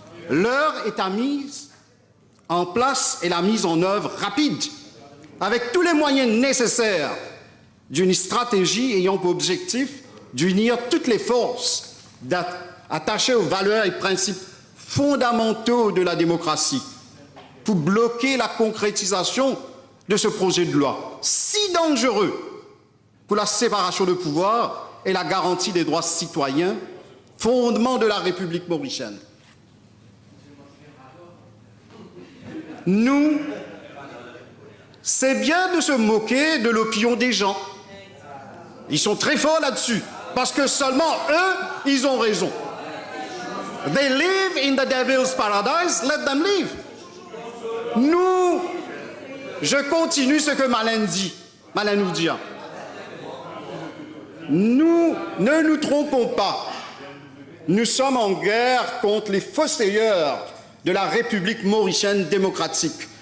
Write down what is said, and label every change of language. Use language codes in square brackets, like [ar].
[fr] L'heure est à mise en place et la mise en œuvre rapide, avec tous les moyens nécessaires d'une stratégie ayant pour objectif d'unir toutes les forces attachées aux valeurs et principes fondamentaux de la démocratie pour bloquer la concrétisation de ce projet de loi si dangereux pour la séparation de pouvoir et la garantie des droits citoyens, fondement de la République mauricienne. Nous, c'est bien de se moquer de l'opinion des gens. Ils sont très forts là-dessus, parce que seulement eux, ils ont raison. [en] They live in the devil's paradise, let them live. [fr] Nous, je continue ce que Malin nous dit. Nous ne nous trompons pas. Nous sommes en guerre contre les fossoyeurs de la République mauricienne démocratique.